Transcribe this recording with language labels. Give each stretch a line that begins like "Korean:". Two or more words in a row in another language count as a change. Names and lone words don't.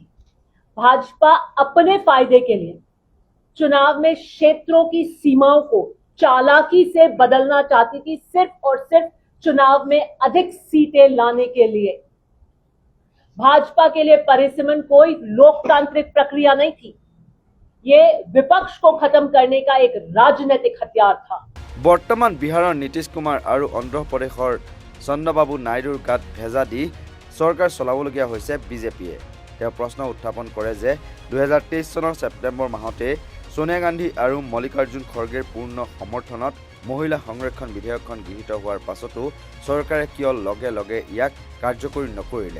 Hindi: भाजपा अपने फायदे के लिए चुनाव में क्षेत्रों की सीमाओं को चालाकी से बदलना चाहती थी, सिर्फ और सिर्फ चुनाव में अधिक सीटें लाने के लिए। भाजपा के लिए परिसीमन कोई लोकतांत्रिक प्रक्रिया नहीं थी, ये विपक्ष को खत्म करने का एक राजनीतिक हथियार था।
Assamese: বৰ্তমান বিহাৰৰ নীতিশ কুমাৰ আৰু অন্ধ্ৰ প্ৰদেশৰ চন্দ্ৰবাবু নাইডুৰ গাত ভেজা দি চৰকাৰ চলাবলগীয়া হৈছে বিজেপিয়ে। তেওঁ প্ৰশ্ন উত্থাপন কৰে যে 2023 চনৰ ছেপ্টেম্বৰ মাহতে সোনিয়া গান্ধী আৰু মল্লিকাৰ্জুন খৰ্গেৰ পূৰ্ণ সমৰ্থনত মহিলা সংৰক্ষণ বিধেয়কখন গৃহীত হোৱাৰ পাছতো চৰকাৰে কিয় লগে লগে ইয়াক কাৰ্যকৰী নকৰিলে?